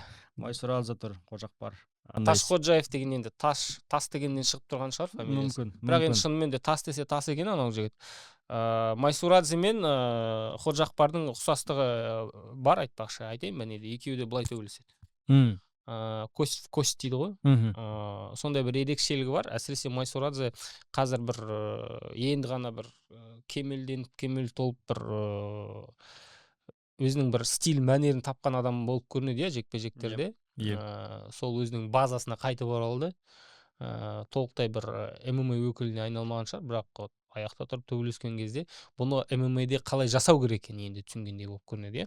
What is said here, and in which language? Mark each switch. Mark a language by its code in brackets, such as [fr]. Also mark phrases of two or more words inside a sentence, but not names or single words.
[kk] Майсурадзе тұр, Қожақбар. Ташходжаев деген енді тас дегеннен шығып тұрған шығар фамилиясы. Бірақ енді шынымен де тас десе тас екен анау жігіт. Майсурадзе мен Қожақбардың ұқсастығы бар айтпақшы. Айтайын ба неде? Екеуі де былай төбелеседі. [ru] Кость в кость [kk] дейді ғой. Сондай бір ерекшелігі бар. Әсіресе Майсурадзе қазір бір енді ғана бір кемел толып бір өзінің бір стиль мәнерін тапқан адам болып көрінеді, жекпе-жектерде. Сол өзінің базасына қайтып оралды. Толықтай бір ММА өкіліне айналмаған шығар, бірақ аяқта тұрып төбелескен кезде бұны ММА-де қалай жасау керек екенін енді түсінгендей болып көрінеді.